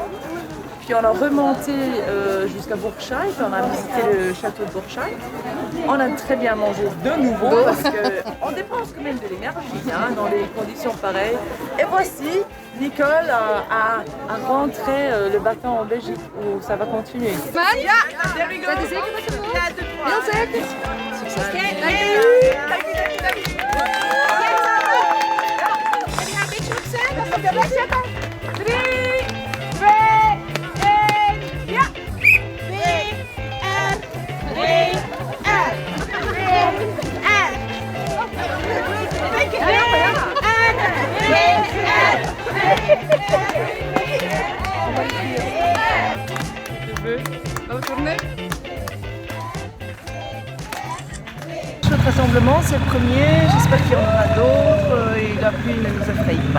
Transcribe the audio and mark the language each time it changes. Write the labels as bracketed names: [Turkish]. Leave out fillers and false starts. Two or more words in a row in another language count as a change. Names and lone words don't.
[French] Puis on a remonté jusqu'à Burscheid, on a visité le château de Burscheid. On a très bien mangé de nouveau parce qu'on dépense quand même de l'énergie dans des conditions pareilles. Et voici, Nicole a rentré le bâton en Belgique où ça va continuer. [Dutch] Ja, [English] there we go. [Dutch] Dat is zeker dat je het ja, heel zeker. Succes. Kijk, dank je. Jullie gaan een beetje opzij, dat op de weg zetten. 3, 2, 1, ja. 3, R, 3, R, 3, R. Dank je wel. [French] Notre rassemblement, c'est le premier, j'espère qu'il y en aura d'autres et la pluie ne nous effraie pas.